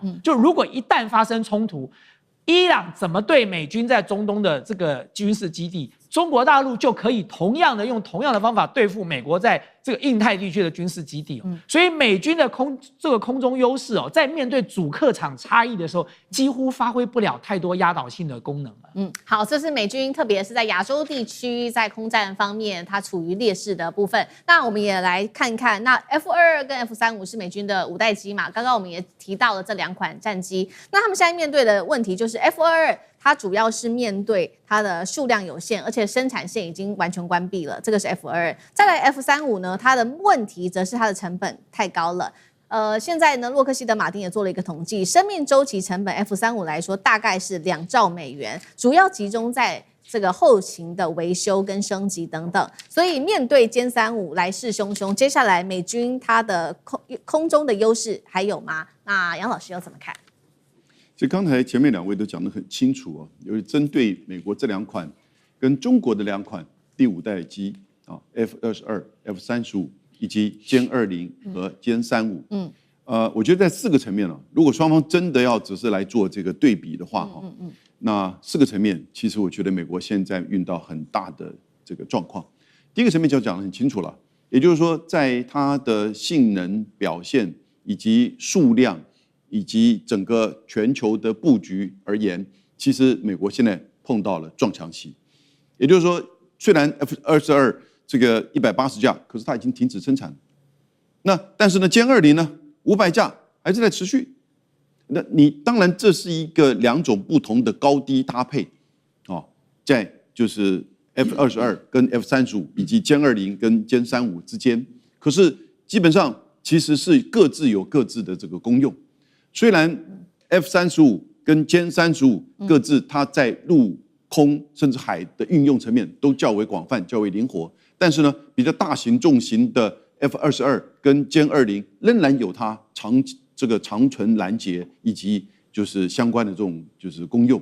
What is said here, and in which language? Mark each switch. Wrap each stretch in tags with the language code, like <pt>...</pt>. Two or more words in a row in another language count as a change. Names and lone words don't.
<zh>就如果一旦發生衝突，伊朗怎麼對美軍在中東的這個軍事基地，中國大陸就可以用同樣的方法對付美國在這個印太地區的軍事基地。所以美軍的空中優勢在面對主客場差異的時候，幾乎發揮不了太多壓倒性的功能了。好，這是美軍，特別是在亞洲地區，在空戰方面，它處於劣勢的部分。那我們也來看看，那 F-22跟 F-35是美軍的5代機嘛？剛剛我們也提到了這2款戰機，那他們現在面對的問題就是 F-22。它主要是面對它的數量有限，而且生產線已經完全關閉了。這個是 F-22，再來 F-35呢，它的問題則是它的成本太高了。現在呢，洛克希德馬丁也做了一個統計，生命週期成本 F-35來說大概是2兆美元，主要集中在這個後勤的維修跟升級等等。所以面對殲35來勢洶洶，接下來美軍它的空中的優勢還有嗎？那楊老師又怎麼看？其實剛才前面2位都講得很清楚啊，有針對美國這2款跟中國的2款第5代機啊 F-22、F-35以及殲20和殲35。我覺得在4個層面如果雙方真的要只是來做這個對比的話那4個層面其實我覺得美國現在遇到很大的這個狀況。第一個層面就講得很清楚了，也就是說在它的性能表現以及數量。以及整個全球的布局而言，其實美國現在碰到了撞牆期。也就是說，雖然 F-22這個180架，可是它已經停止生產了。但是呢，殲20呢500架還是在持續。那你當然這是一個2種不同的高低搭配在就是 F-22跟 F-35 以及殲20跟殲35之間，可是基本上其實是各自有各自的這個功用。雖然 F-35跟殲35各自它在陸空甚至海的運用層面都較為廣泛、較為靈活，但是呢，比較大型重型的 F-22跟殲20仍然有它長程攔截以及就是相關的這種就是功用。</zh>